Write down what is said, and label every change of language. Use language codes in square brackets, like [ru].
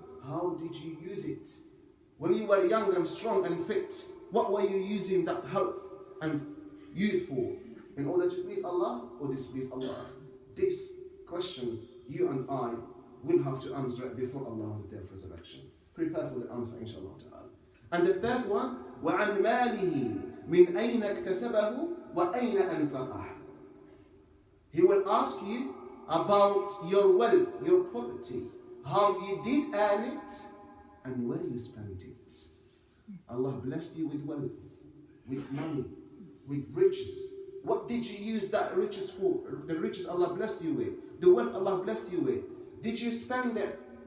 [en] How did you use it? When you were young and strong and fit, what were you using that health and youth for? In order to please Allah or displease Allah? This question you and I will have to answer it before Allah on the day of resurrection. Prepare for the answer, inshallah ta'ala. And the third one, [ar] وَعَنْ مَالِهِ مِنْ أَيْنَ اكْتَسَبَهُ وَأَيْنَ أَنْفَقَهُ. [en] He will ask you about your wealth, your property, how you did earn it, and where you spent it. Allah blessed you with wealth, with money, with riches. What did you use that riches for? The riches Allah blessed you with, the wealth Allah blessed you with. Did you spend it